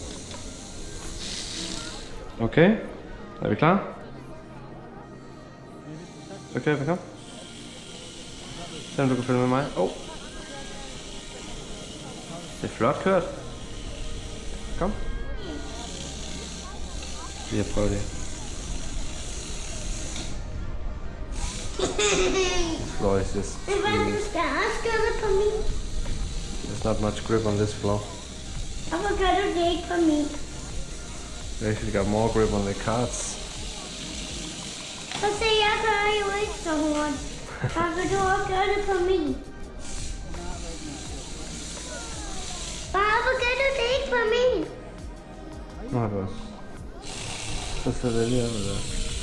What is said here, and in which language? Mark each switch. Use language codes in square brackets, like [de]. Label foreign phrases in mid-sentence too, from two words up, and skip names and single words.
[da] Okay, er vi klar? Okay, kom. Se om du kan følge med mig. Oh. Det er flot kørt. Kom. Lige at prøve det. [en] Floor is just... There's not much grip on this floor. [da] Hvorfor gør du det ikke for mig? [en] You actually got more grip on the carts. [da] Så se, jeg gør jo ikke så hårdt. Hvorfor du også gøre det for mig? Hvorfor gør du det ikke for mig? Nu har du også. Så sætter jeg lige af med det.